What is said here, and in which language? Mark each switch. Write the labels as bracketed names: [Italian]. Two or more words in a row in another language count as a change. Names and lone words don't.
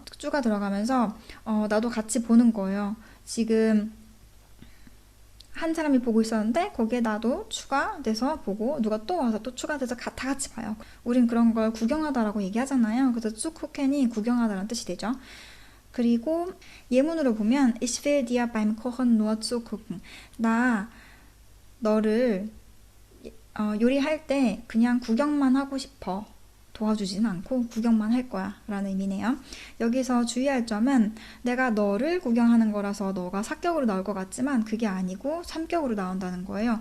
[Korean] 쭈가 들어가면서 나도 같이 보는 거예요. 지금 한 사람이 보고 있었는데 거기에 나도 추가돼서 보고 누가 또 와서 또 추가돼서 다 같이 봐요. 우린 그런 걸 구경하다라고 얘기하잖아요. 그래서 zugucken이 구경하다라는 뜻이 되죠. 그리고 예문으로 보면 [German] Ich will dir beim Kochen nur zugucken. [Korean] 나 너를 요리할 때 그냥 구경만 하고 싶어. 도와주진 않고 구경만 할 거야 라는 의미네요. 여기서 주의할 점은 내가 너를 구경하는 거라서 너가 사격으로 나올 것 같지만 그게 아니고 삼격으로 나온다는 거예요.